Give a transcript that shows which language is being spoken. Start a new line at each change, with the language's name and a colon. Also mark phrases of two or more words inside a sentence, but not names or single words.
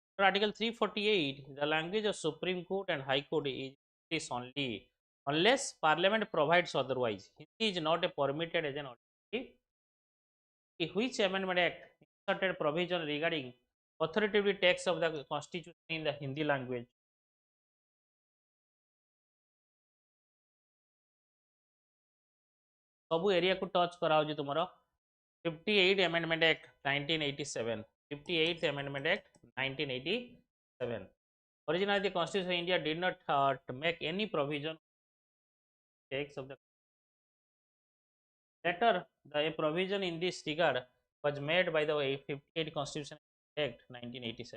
English: For Article 348 the language of Supreme Court and High Court is English only unless Parliament provides otherwise. Hindi is not a permitted as an alternative. Which Amendment Act inserted provision regarding authoritative text of the Constitution in the Hindi language?
Odia: ସବୁ ଏରିଆକୁ ଟଚ୍ କରାଉଛି ତୁମର 58 Amendment Act 1987.
English: 58th Amendment Act 1987. Originally, the Constitution of India did not make any provision text of the later. A provision in this regard was made by the 58 Constitution Act 1987.